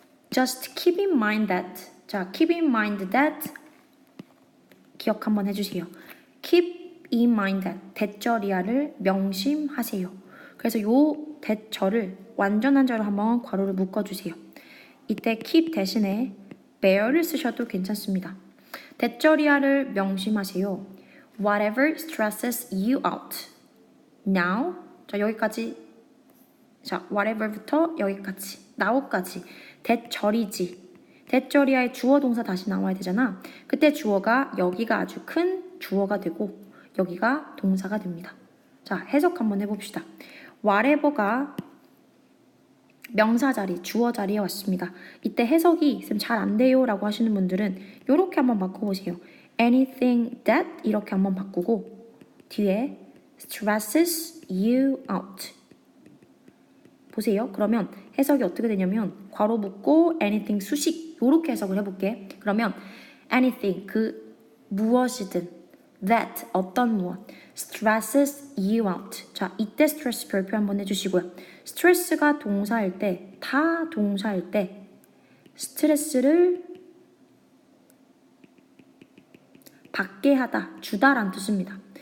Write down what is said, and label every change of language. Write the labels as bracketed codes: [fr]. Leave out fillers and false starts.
[en] Just keep in mind that. 자, keep in mind that [ko] 기억 한번 해주세요. [en] Keep in mind that. [ko] 대절이야를 명심하세요. 그래서 요 대절을 완전한 절을 한번 괄호를 묶어주세요. 이때 keep 대신에 bear를 쓰셔도 괜찮습니다. 대절이야를 명심하세요. [en] Whatever stresses you out. [ko] Now. 자, 여기까지. 자, whatever부터 여기까지. now까지. 대절이지. 대절이야의 주어 동사 다시 나와야 되잖아. 그때 주어가 여기가 아주 큰 주어가 되고 여기가 동사가 됩니다. 자, 해석 한번 해봅시다. whatever가 명사 자리, 주어 자리에 왔습니다. 이때 해석이 쌤 잘 안 돼요 라고 하시는 분들은 이렇게 한번 바꿔보세요. [en] anything that [ko] 이렇게 한번 바꾸고 뒤에 [en] stresses you out. [ko] 보세요. 그러면 해석이 어떻게 되냐면 괄호 붙고 anything 수식 이렇게 해석을 해볼게. 그러면 anything 그 무엇이든 that 어떤 무엇 [en] stresses you out. [ko] 자, 이때 스트레스 별표 한번 해주시고요. 스트레스가 동사일 때 다 동사일 때 스트레스를 받게 하다, 주다란 뜻입니다.